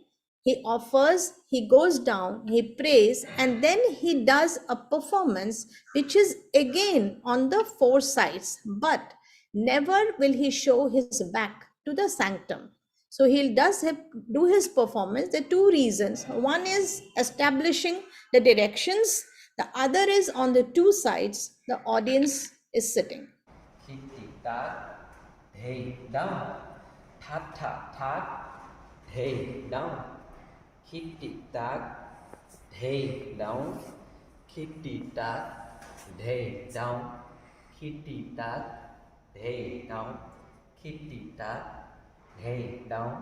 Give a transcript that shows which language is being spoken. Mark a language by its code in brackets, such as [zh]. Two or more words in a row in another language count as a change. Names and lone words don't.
[en] He offers, he goes down, he prays, and then he does a performance which is again on the four sides, but never will he show his back to the sanctum. So he does do his performance. There are two reasons. One is establishing the directions. The other is on the two sides, the audience is sitting. Hittitat, hey, down. Tat, tat, tat, hey, down. Hittitat, hey, down. Hittitat, hey, down. Hittitat, hey, down. Hittitat, hey, down.